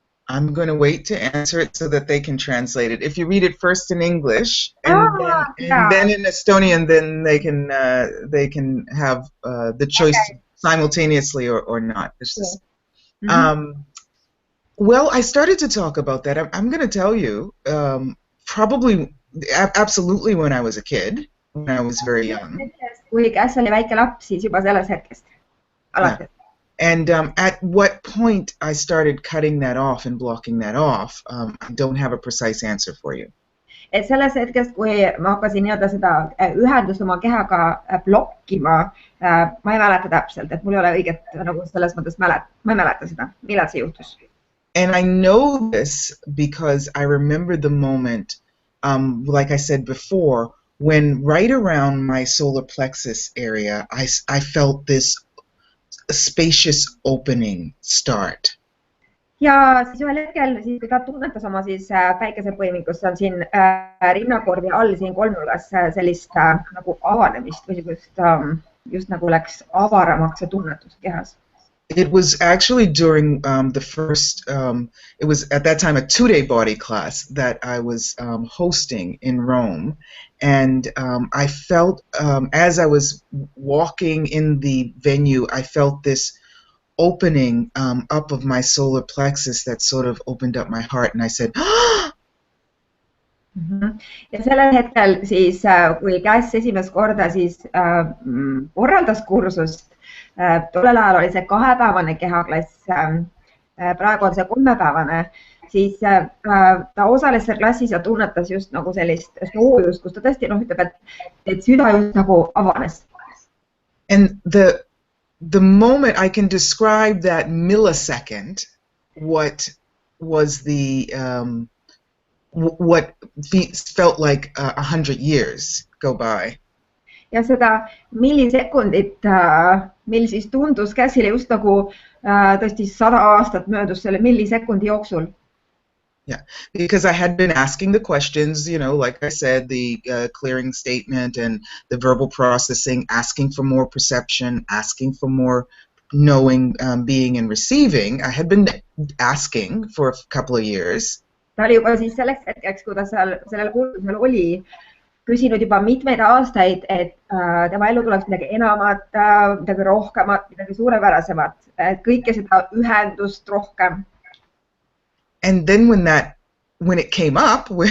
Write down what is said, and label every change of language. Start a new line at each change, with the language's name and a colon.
English: I'm going to wait to answer it so that they can translate it. If you read it first in English and then in Estonian, then they can have the choice simultaneously or not. It's just, well, I started to talk about that. I'm going to tell you, probably absolutely when I was a kid, when I was very young.
Estonian: kui Kass oli väike laps, siis juba sellest hetkest. Alates.
English: And at what point I started cutting that off and blocking that off, I don't have a precise answer for you.
Estonian: Et selles hetkest, kui ma hakkasin nii-öelda seda ühendust oma kehaga blokkima, ma ei mäleta täpselt, et mul ei ole õiget nagu selles mõttes ma ei mäleta seda, millal see juhtus.
English: And I know this because I remember the moment, like I said before, when right around my solar plexus area, I felt this spacious opening start.
Estonian: Ja siis ühel hetkel, siis kui ta tunnetas oma siis päikesepõimikust, on siin rinnakorvi all siin kolmnurgas sellist nagu avanemist või just nagu läks avaramaks see tunnetus kehas.
English: It was actually during the first, it was at that time a 2-day body class that I was hosting in Rome. And I felt, as I was walking in the venue, I felt this opening up of my solar plexus that sort of opened up my heart, and I said,
Estonian: Ja sellel hetkel siis, kui Kass esimest korda siis korraldas kursust, tollel ajal oli see 2-päevane kehaklass, praegu on see 3-päevane, siis ta osales seal klassis ja tunnetas just nagu sellist soojust, kus ta tõesti ütleb, et süda just nagu avanes.
English: And the moment I can describe that millisecond, what was the what felt like 100 years go by.
Estonian: Ja seda millisekundit, mil siis tundus Kassile just nagu tõesti 100 aastat möödus selle millisekundi jooksul.
English: Yeah, because I had been asking the questions, you know, like I said, the clearing statement and the verbal processing, asking for more perception, asking for more knowing, being and receiving. I had been asking for a couple of years.
Estonian: Ta oli juba siis selleks hetkeks, kui ta sellel kursusel oli, küsinud juba mitmeid aastaid, et tema ellu tuleks midagi enamat, midagi rohkemat, midagi suurepärasemat, kõike seda ühendust rohkem.
English: And then when it came up,